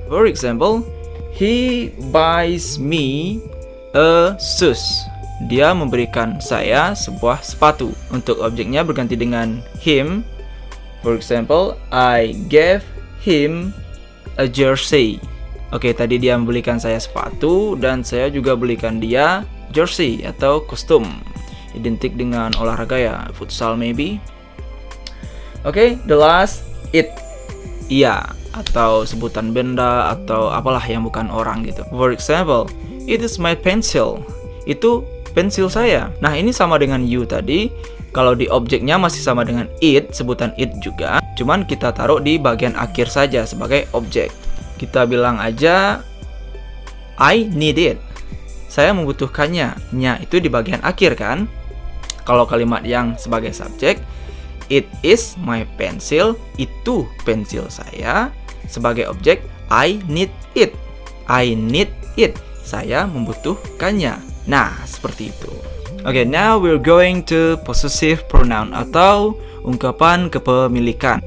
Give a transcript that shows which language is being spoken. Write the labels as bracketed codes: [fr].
[en] For example, he buys me a shoes. [id] Dia memberikan saya sebuah sepatu. Untuk objeknya berganti dengan him. [en] For example, I gave him a jersey. [id] Oke, tadi dia membelikan saya sepatu dan saya juga belikan dia jersey atau kostum. Identik dengan olahraga ya, futsal [en] maybe. [id] Oke, [en] the last, it. [id] Iya, atau sebutan benda atau apalah yang bukan orang gitu. [en] For example, it is my pencil. [id] Itu pensil saya. Nah, ini sama dengan you tadi. Kalau di objeknya masih sama dengan it, sebutan it juga. Cuman kita taruh di bagian akhir saja sebagai objek. Kita bilang aja [en] I need it. [id] Saya membutuhkannya. Nya itu di bagian akhir kan. Kalau kalimat yang sebagai subjek, [en] It is my pencil. [id] Itu pensil saya. Sebagai objek, [en] I need it. I need it. [id] Saya membutuhkannya. Nah, seperti itu. [en] Okay, now we're going to possessive pronoun [id] atau ungkapan kepemilikan.